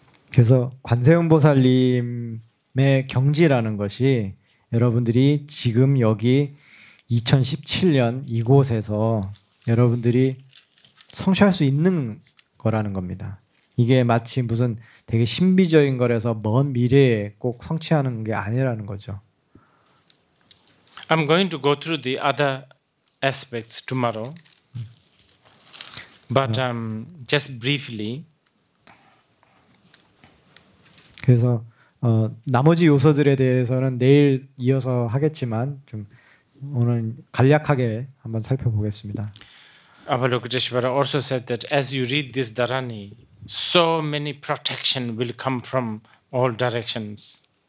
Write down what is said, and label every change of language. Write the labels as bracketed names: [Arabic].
[Korean] 그래서 관세음보살님의 경지라는 것이 여러분들이 지금 여기 2017년 이곳에서 여러분들이 성취할 수 있는 거라는 겁니다. 이게 마치 무슨 되게 신비적인 거라서 먼 미래에 꼭 성취하는 게 아니라는 거죠. [English] I'm going to go through the other aspects tomorrow, but just briefly. [Korean] 그래서 나머지 요소들에 대해서는 내일 이어서 하겠지만 좀 오늘 간략하게 한번 살펴보겠습니다. [English] Avalokiteshvara also said that as you read this Dharani, so many protection will come from all directions.